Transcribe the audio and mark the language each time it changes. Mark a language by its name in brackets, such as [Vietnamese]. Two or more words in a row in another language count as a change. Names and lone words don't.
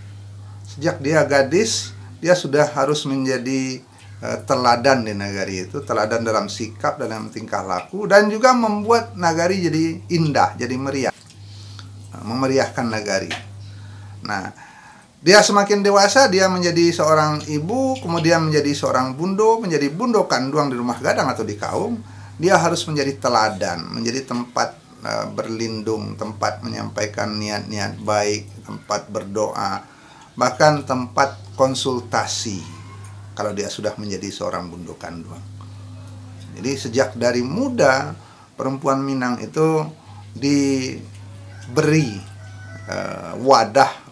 [Indonesian] Sejak dia gadis, dia sudah harus menjadi teladan di nagari itu, teladan dalam sikap, dalam tingkah laku, dan juga membuat nagari jadi indah, jadi meriah, memeriahkan nagari. Nah, dia semakin dewasa, dia menjadi seorang ibu, kemudian menjadi seorang bundo, menjadi [Minangkabau] bundo kanduang [Indonesian] di [Minangkabau] rumah gadang [Indonesian] atau di kaum. Dia harus menjadi teladan, menjadi tempat berlindung, tempat menyampaikan niat-niat baik, tempat berdoa, bahkan tempat konsultasi kalau dia sudah menjadi seorang [Minangkabau] bundo kanduang. [Indonesian] Jadi sejak dari muda perempuan Minang itu diberi wadah